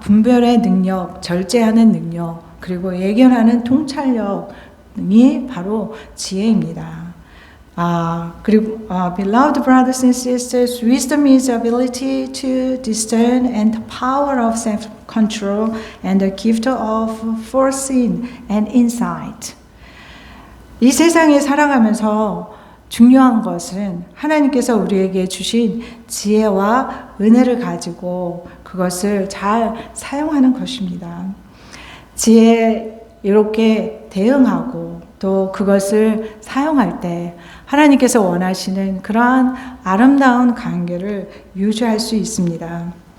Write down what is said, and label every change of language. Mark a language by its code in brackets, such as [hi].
[ko] 분별의 능력, 절제하는 능력, 그리고 예견하는 통찰력이 바로 지혜입니다. 그리고 [en] beloved brothers and sisters, wisdom is the ability to discern and the power of self-control and the gift of foreseeing and insight. [ko] 이 세상에 살아가면서 중요한 것은 하나님께서 우리에게 주신 지혜와 은혜를 가지고 그것을 잘 사용하는 것입니다. 지혜 이렇게 대응하고 또 그것을 사용할 때 하나님께서 원하시는 그러한 아름다운 관계를 유지할 수 있습니다.